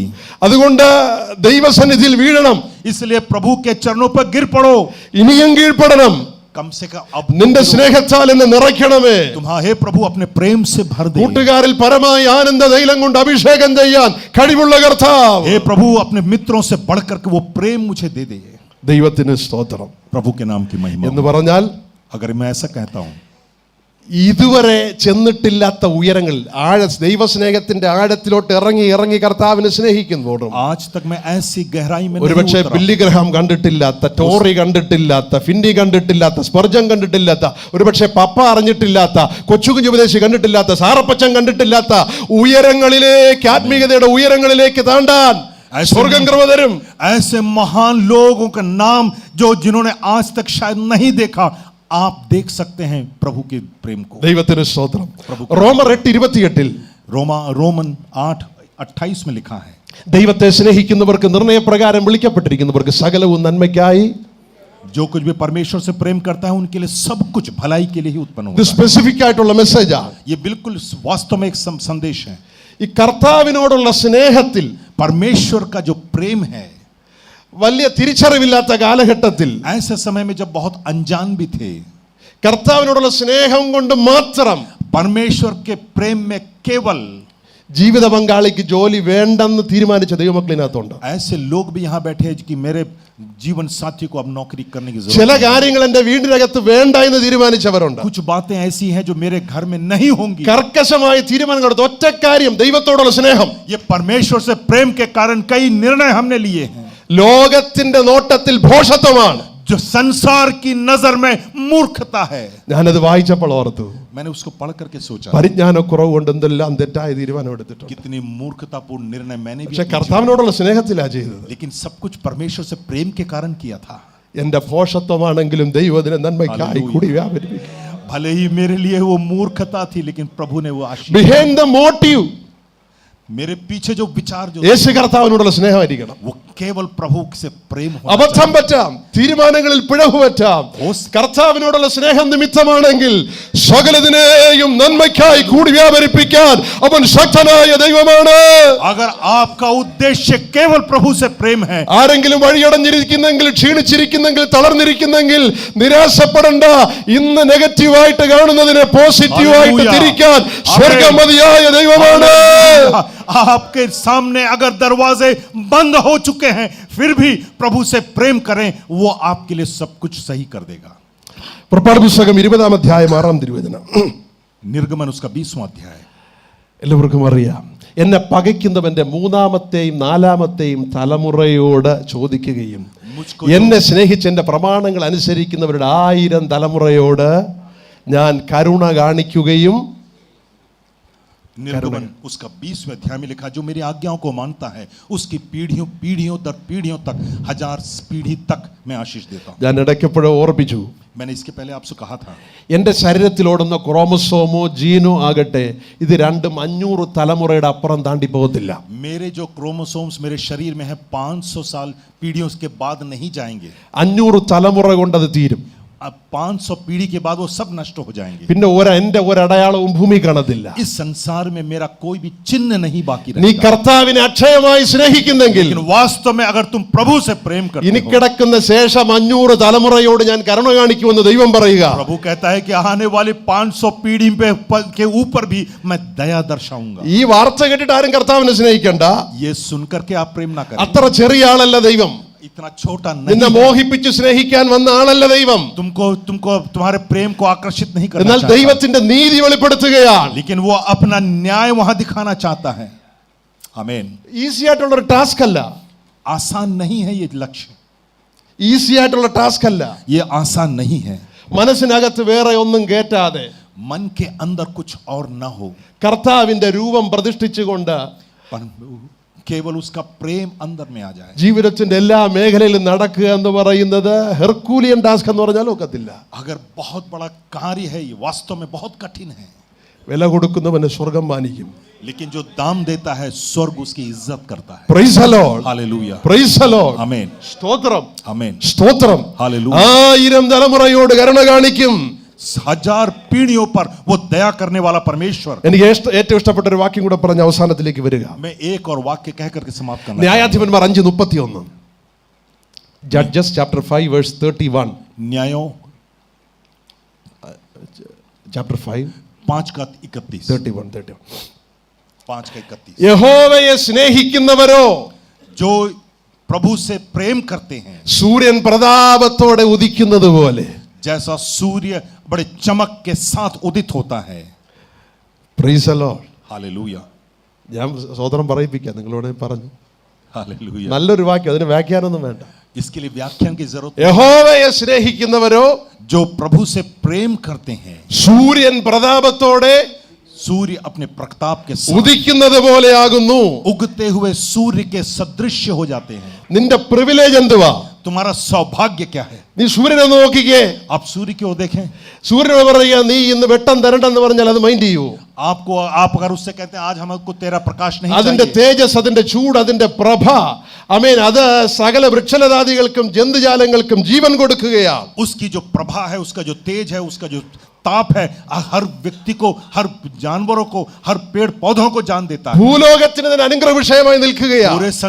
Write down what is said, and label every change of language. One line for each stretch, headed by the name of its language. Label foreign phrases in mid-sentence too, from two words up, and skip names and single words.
Malayalam: അതുകൊണ്ട് ദൈവസന്നിധിയിൽ വീഴണം.
Hindi: इसलिए प्रभु के चरणों पर गिर पड़ो।
Malayalam: ഇനിയും കീഴ്പ്പെടണം.
Hindi: कम से कम अब
Malayalam: നിന്റെ സ്നേഹത്താൽ എന്നെ നിറയ്ക്കണമേ.
Hindi: तुम्हारा हे प्रभु अपने प्रेम से भर दे।
Malayalam: കൂട്ടുകാരിൽ പരമായ ആനന്ദ തൈലം കൊണ്ട് അഭിഷേകം ചെയ്യാൻ കഴിവുള്ള കർത്താവ്.
Hindi: हे प्रभु अपने मित्रों से बढ़कर के वो प्रेम मुझे दे दे।
Malayalam: ദൈവത്തിന് സ്തോത്രം.
Hindi: प्रभु के नाम की महिमा
Malayalam: എന്ന് പറഞ്ഞാൽ
Hindi: अगर मैं ऐसा कहता हूं,
Malayalam: ഇതുവരെ ചെന്നിട്ടില്ലാത്ത ഉയരങ്ങൾ, ദൈവസ്നേഹത്തിന്റെ ആഴത്തിലോട്ട് ഇറങ്ങി ഇറങ്ങി കർത്താവിനെ സ്നേഹിക്കുന്നതോടും
Hindi: आज तक मैं ऐसी गहराई में नहीं
Malayalam: ഒരുപക്ഷെ
Hindi: उतरा।
Malayalam: ബില്ലി ഗ്രഹാം കണ്ടിട്ടില്ലാത്ത, ടോറി കണ്ടിട്ടില്ലാത്ത, ഫിന്നി കണ്ടിട്ടില്ലാത്ത, സ്പർജൻ കണ്ടിട്ടില്ലാത്ത, ഒരുപക്ഷെ പപ്പ അറിഞ്ഞിട്ടില്ലാത്ത, കൊച്ചുകുഞ്ഞുപദേശി കണ്ടിട്ടില്ലാത്ത, സാറപ്പച്ചൻ കണ്ടിട്ടില്ലാത്ത ഉയരങ്ങളിലേക്ക്, ആത്മീയതയുടെ ഉയരങ്ങളിലേക്ക് താണ്ടാൻ സ്വർഗം കൃപ തരും.
Hindi: ऐसे महान लोगों का नाम जो जिन्होंने आज तक शायद नहीं देखा, आप देख सकते हैं प्रभु के प्रेम को।
Malayalam: ദൈവത്തിന് സ്തോത്രം. റോമർ 8:28
Hindi: रोमन 8:28 में लिखा है,
Malayalam: ദൈവത്തെ സ്നേഹിക്കുന്നവർക്ക് നിർണയപ്രകാരം വിളിക്കപ്പെട്ടിരിക്കുന്നവർക്ക് സകലവും നന്മയ്ക്കായി.
Hindi: जो कुछ भी परमेश्वर से प्रेम करता है उनके लिए सब कुछ भलाई के लिए ही उत्पन्न
Malayalam: ഇത്
Hindi: होता है।
Malayalam: സ്പെസിഫിക് ആയിട്ടുള്ള മെസ്സേജാണ്.
Hindi: ये बिल्कुल वास्तव में एक संदेश है।
Malayalam: ഈ കർത്താവിനോടുള്ള സ്നേഹത്തിൽ
Hindi: परमेश्वर का जो प्रेम है,
Malayalam: വലിയ തിരിച്ചറിവില്ലാത്ത കാലഘട്ടത്തിൽ
Hindi: ऐसे समय में जब बहुत अनजान भी थे,
Malayalam: കർത്താവിനോടുള്ള സ്നേഹം കൊണ്ട് മാത്രം
Hindi: परमेश्वर के प्रेम में केवल
Malayalam: ജീവിത പങ്കാളിക്ക് ജോലി വേണ്ടെന്ന് തീരുമാനിച്ച ദൈവമക്കളിനകത്തുണ്ട്.
Hindi: ऐसे लोग भी यहाँ बैठे हैं कि मेरे जीवन साथी को अब नौकरी करने की
Malayalam: ചില
Hindi: जरूरत है।
Malayalam: കാര്യങ്ങൾ എന്റെ വീടിനകത്ത് വേണ്ട എന്ന് തീരുമാനിച്ചവരുണ്ട്.
Hindi: कुछ बातें ऐसी हैं जो मेरे घर में नहीं होंगी।
Malayalam: കർക്കശമായ തീരുമാനങ്ങൾ എടുത്ത് ഒറ്റ കാര്യം ദൈവത്തോടുള്ള സ്നേഹം.
Hindi: ये परमेश्वर से प्रेम के कारण कई निर्णय हमने लिए हैं
Malayalam: ലോകത്തിന്റെ നോട്ടത്തിൽ ഭോഷത്വമാണ്.
Hindi: जो संसार की नजर में मूर्खता है।
Malayalam: ഞാനത് വായിച്ചപ്പോൾ ഓർത്തു,
Hindi: मैंने उसको पढ़ करके सोचा
Malayalam: പരിജ്ഞാനക്കുറവ് കൊണ്ട് എന്തെല്ലാം തെറ്റായ തീരുമാനം എടുത്തിട്ടുണ്ട്.
Hindi: कितनी मूर्खतापूर्ण निर्णय मैंने भी
Malayalam: പക്ഷെ
Hindi: अपने
Malayalam: കർത്താവിനോടുള്ള സ്നേഹത്തിലാണ് ചെയ്തത്.
Hindi: जीवन में- लेकिन सब कुछ परमेश्वर से प्रेम के कारण किया था।
Malayalam: എന്റെ ഭോഷത്വമാണെങ്കിലും ദൈവത്തിന് നന്മയ്ക്കായി Hallelujah. കൂടി വ്യാപരിപ്പിക്കും.
Hindi: भले ही मेरे लिए वो मूर्खता थी, लेकिन प्रभु ने वो आशीष,
English: behind the motive
Hindi: मेरे पीछे जो विचार जो
Malayalam: യേശു കർത്താവിനോടുള്ള സ്നേഹമായിരിക്കണം.
Hindi: वो केवल प्रभु से प्रेम होना
Malayalam: അബദ്ധം പറ്റാം, തീരുമാനങ്ങളിൽ പിഴവ് പറ്റാം. കർത്താവിനോടുള്ള സ്നേഹം നിമിത്തമാണെങ്കിൽ സകലതിനെയും നന്മയ്ക്കായി കൂടി വ്യാപരിപ്പിക്കാൻ അവൻ ശക്തനായ ദൈവമാണ്.
Hindi: चाहिए। अगर आपका उद्देश्य केवल प्रभु से प्रेम है,
Malayalam: ആരെങ്കിലും വഴിയടഞ്ഞിരിക്കുന്നെങ്കിൽ, ക്ഷീണിച്ചിരിക്കുന്നെങ്കിൽ, തളർന്നിരിക്കുന്നെങ്കിൽ നിരാശപ്പെടണ്ട. ഇന്ന് നെഗറ്റീവായിട്ട് കാണുന്നതിനെ പോസിറ്റീവായിട്ട് Hallelujah. തിരിക്കാൻ സ്വർഗമതിയായ ദൈവമാണ്.
Hindi: आपके सामने अगर दरवाजे बंद हो चुके हैं, फिर भी प्रभु से प्रेम करें, वो आपके लिए सब कुछ सही कर देगा।
Malayalam: പുറപ്പാട് പുസ്തകം 20-ാം അധ്യായം 6-ാം തിരുവചനം.
Hindi: निर्गमन उसका 20वां अध्याय।
Malayalam: എല്ലാവർക്കും അറിയാം, എന്നെ പകയ്ക്കുന്നവന്റെ 3-ാമത്തെയും 4-ാമത്തെയും തലമുറയോട് ചോദിക്കുകയും എന്നെ സ്നേഹിച്ച് എന്റെ പ്രമാണങ്ങൾ അനുസരിക്കുന്നവരുടെ 1000 തലമുറയോട് ഞാൻ കരുണ കാണിക്കുകയും.
Hindi: निर्गमन उसका 20वें अध्याय में लिखा, जो मेरी आज्ञाओं को मानता है उसकी पीढ़ियों पीढ़ियों दर पीढ़ियों तक, 1000 पीढ़ी तक मैं आशीष देता हूं।
Malayalam: ഞാൻ ഇടയ്ക്കെപ്പോഴും ഓർപ്പിച്ചു,
Hindi: मैंने इसके पहले आपसे कहा था,
Malayalam: എൻ്റെ ശരീരത്തിലോടുന്ന ക്രോമസോമോ ജീനോ ആകട്ടെ, ഇത് രണ്ടും 500 തലമുറയുടെ അപ്പുറം താണ്ടി പോകത്തില്ല.
Hindi: मेरे जो क्रोमोसोम्स मेरे शरीर में है 500 साल पीढ़ियों के बाद नहीं जाएंगे।
Malayalam: 500 തലമുറ കൊണ്ടത് തീരും.
Hindi: अब 500 पीढ़ी के बाद वो सब नष्ट हो जाएंगे।
Malayalam: പിന്നെ എൻ്റെ ഒരടയാളവും ഭൂമി കാണത്തില്ല.
Hindi: इस संसार में मेरा कोई भी चिन्ह नहीं बाकी
Malayalam: നീ
Hindi: रहेगा।
Malayalam: കർത്താവിനെ അക്ഷയമായി സ്നേഹിക്കുന്നെങ്കിൽ
Hindi: लेकिन वास्तव में अगर तुम प्रभु से प्रेम करते
Malayalam: ഇനി
Hindi: हो,
Malayalam: കിടക്കുന്ന ശേഷം 500 തലമുറയോട് ഞാൻ കരുണ കാണിക്കുമെന്ന് ദൈവം പറയുക.
Hindi: प्रभु कहता है कि आने वाली 500 पीढ़ी के ऊपर भी मैं दया दर्शाऊंगा।
Malayalam: ഈ വാർത്ത കേട്ടിട്ട് ആരും കർത്താവിനെ സ്നേഹിക്കണ്ട.
Hindi: ये सुनकर के आप प्रेम ना करें।
Malayalam: അത്ര ചെറിയ ആളല്ല ദൈവം.
Hindi: इतना छोटा
Malayalam: നിന്നെ
Hindi: नहीं,
Malayalam: മോഹിപ്പിച്ച് സ്നേഹിക്കാൻ വന്ന ആളല്ല ദൈവം.
Hindi: तुमको तुम्हारे प्रेम को आकर्षित नहीं करना
Malayalam: എന്നാൽ
Hindi: चाहता,
Malayalam: ദൈവത്തിന്റെ നീതി വെളിപ്പെടുത്തുകയാണ്.
Hindi: लेकिन वो अपना न्याय वहां दिखाना चाहता है। आमीन।
Malayalam: ഈസി ആയിട്ടുള്ള ഒരു ടാസ്ക് അല്ല.
Hindi: आसान नहीं है ये लक्ष्य,
Malayalam: ഈസി ആയിട്ടുള്ള ടാസ്ക് അല്ല.
Hindi: ये आसान नहीं है।
Malayalam: മനസ്സിനകത്ത് വേറെ ഒന്നും കേറ്റാതെ
Hindi: मन के अंदर कुछ और ना हो,
Malayalam: കർത്താവിന്റെ രൂപം പ്രതിഷ്ഠിച്ചുകൊണ്ട്
Hindi: पर केवल उसका प्रेम अंदर में आ जाए।
Malayalam: ജീവിതത്തിന്റെ എല്ലാ മേഖലയിലും നടക്കുക എന്ന് പറയുന്നത്
English: Herculean task
Malayalam: എന്ന് പറഞ്ഞാൽ ഒക്കത്തില്ല.
Hindi: अगर बहुत बड़ा कार्य है, ये वास्तव में बहुत कठिन है,
Malayalam: വില കൊടുക്കുന്നവന് സ്വർഗം മാനിക്കും.
Hindi: लेकिन जो दाम देता है स्वर्ग उसकी इज्जत करता है।
English: Praise the Lord,
Hindi: हालेलुया,
English: Praise the Lord.
Hindi: आमीन,
Malayalam: സ്തോത്രം,
Hindi: आमीन,
Malayalam: സ്തോത്രം.
Hindi: हालेलुया।
Malayalam: 1000 തലമുറയോട് കരുണ കാണിക്കും.
Hindi: 1000 पीढ़ियों पर वो दया करने वाला परमेश्वर।
Malayalam: എനിക്ക് ഏറ്റവും ഇഷ്ടപ്പെട്ട ഒരു വാക്യം കൂടെ പറഞ്ഞ അവസാനത്തിലേക്ക് വരിക.
Hindi: मैं एक और वाक्य कह करके समाप्त करना।
Malayalam: ന്യായാധിപന്മാർ 5:31,
English: Judges chapter 5 verse 31.
Hindi: न्यायों
Malayalam: ചാപ്റ്റർ 5
Hindi: 5 का 31, 31. 5 का 31।
Malayalam: യഹോവയെ സ്നേഹിക്കുന്നവരോ
Hindi: जो प्रभु से प्रेम करते हैं,
Malayalam: സൂര്യൻ പ്രതാപത്തോടെ ഉദിക്കുന്നത് പോലെ.
Hindi: जैसा सूर्य बड़े चमक के साथ उदित होता है।
English: Praise the Lord.
Hindi: हालेलुया,
Malayalam: ഞാൻ സോദരം പറയിപ്പിക്കാം, നിങ്ങളോട് പറഞ്ഞു.
Hindi: हालेलुया।
Malayalam: നല്ലൊരു വാക്യം, അതിന് വ്യാഖ്യാനമൊന്നും വേണ്ട.
Hindi: इसके लिए व्याख्यान की जरूरत नहीं।
Malayalam: യഹോവയെ സ്നേഹിക്കുന്നവരോ
Hindi: जो प्रभु से प्रेम करते हैं,
Malayalam: സൂര്യൻ പ്രതാപത്തോടെ
Hindi: सूर्य अपने प्रताप के साथ
Malayalam: ഉദിക്കുന്നത് പോലെയാകുന്നു.
Hindi: उगते हुए सूर्य के सदृश्य हो जाते हैं।
Malayalam: നിന്റെ പ്രിവിലേജ് എന്തുവാ?
Hindi: तुम्हारा सौभाग्य क्या है?
Malayalam: നീ സൂര്യനെ നോക്കിക്കേ.
Hindi: आप सूर्य को देखें।
Malayalam: സൂര്യനോട് പറയുക നീ ഇന്ന് വെട്ടം തരണ്ടെന്ന് പറഞ്ഞാൽ അത് മൈൻഡ് ചെയ്യൂ.
Hindi: आप अगर उससे कहते हैं आज हमको तेरा प्रकाश नहीं
Malayalam: അതിന്റെ
Hindi: चाहिए,
Malayalam: തേജസ്, അതിന്റെ ചൂട്, അതിന്റെ പ്രഭ, ആമേൻ, അത് സകല വൃക്ഷലതാദികൾക്കും ജന്തുജാലങ്ങൾക്കും ജീവൻ കൊടുക്കുകയാണ്.
Hindi: उसकी जो प्रभा है, उसका जो तेज है, उसका जो ताप है, हर व्यक्ति को, हर जानवरों को, हर पेड़ पौधों को जान देता है।
Malayalam: ഭൂലോകത്തിന് ഇതിന് അനുഗ്രഹ വിഷയമായി നിൽക്കുകയാണ്.